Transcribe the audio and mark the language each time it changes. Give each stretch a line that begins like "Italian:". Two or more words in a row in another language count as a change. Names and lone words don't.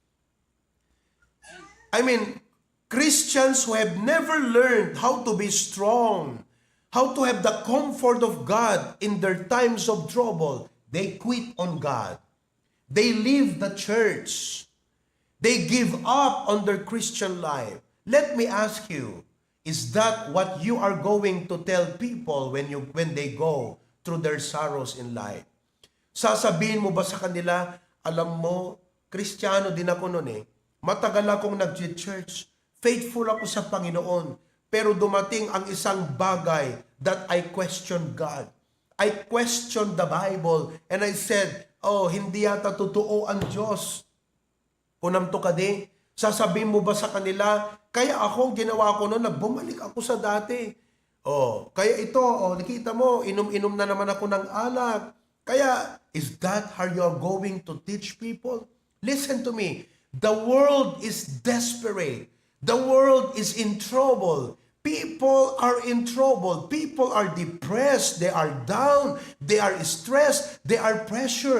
English: I mean, Christians who have never learned how to be strong, how to have the comfort of God in their times of trouble, they quit on God. They leave the church. They give up on their Christian life. Let me ask you, is that what you are going to tell people when they go through their sorrows in life?
Filipino: Sasabihin mo ba sa kanila, alam mo, Kristiyano din ako noon eh. Matagal akong nag-church. Faithful ako sa Panginoon. Pero dumating ang isang bagay
English: that I questioned God. I questioned the Bible and I said,
Filipino: hindi yata totoo ang Diyos.
Iloko: Kunam to kadi,
Filipino: sasabihin mo ba sa kanila, kaya ako, ginawa ko noon, bumalik ako sa dati. Kaya ito, nakita mo, inom-inom na naman ako ng alak. Kaya,
English: is that how you are going to teach people? Listen to me, the world is desperate. The world is in trouble. People are in trouble. People are depressed. They are down. They are stressed. They are pressured.